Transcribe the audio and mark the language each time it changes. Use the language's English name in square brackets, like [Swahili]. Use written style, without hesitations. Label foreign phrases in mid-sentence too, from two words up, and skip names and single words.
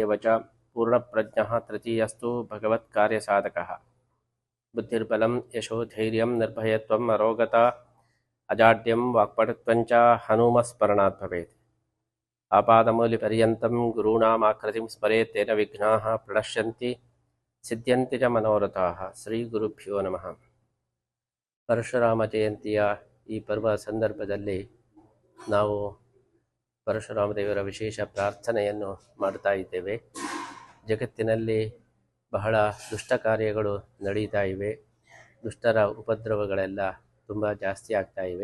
[Sanskrit] एव च पूर्णप्रज्ञः तृतीयस्तु भगवत्कार्यसाधकः बुद्धिर्बलं यशोधैर्यं निर्भयत्वम् अरोगता अजाड्यं वाक्पटुत्वञ्च हनुमस्मरणात् भवेत् आपादमौलिपर्यन्तं गुरूणामाकृतिं स्मरेत् तेन विघ्नाः प्रणश्यन्ति सिद्ध्यन्ति च मनोरथाः ಶ್ರೀಗುರುಭ್ಯೋ ನಮಃ. [Kannada] ಪರಶುರಾಮ ಜಯಂತಿಯ ಈ ಪರ್ವ ಸಂದರ್ಭದಲ್ಲಿ ನಾವು ಪರಶುರಾಮ ದೇವರ ವಿಶೇಷ ಪ್ರಾರ್ಥನೆಯನ್ನು ಮಾಡ್ತಾ ಇದ್ದೇವೆ. ಜಗತ್ತಿನಲ್ಲಿ ಬಹಳ ದುಷ್ಟ ಕಾರ್ಯಗಳು ನಡೀತಾ ಇವೆ. ದುಷ್ಟರ ಉಪದ್ರವಗಳೆಲ್ಲ ತುಂಬ ಜಾಸ್ತಿ ಆಗ್ತಾ ಇವೆ.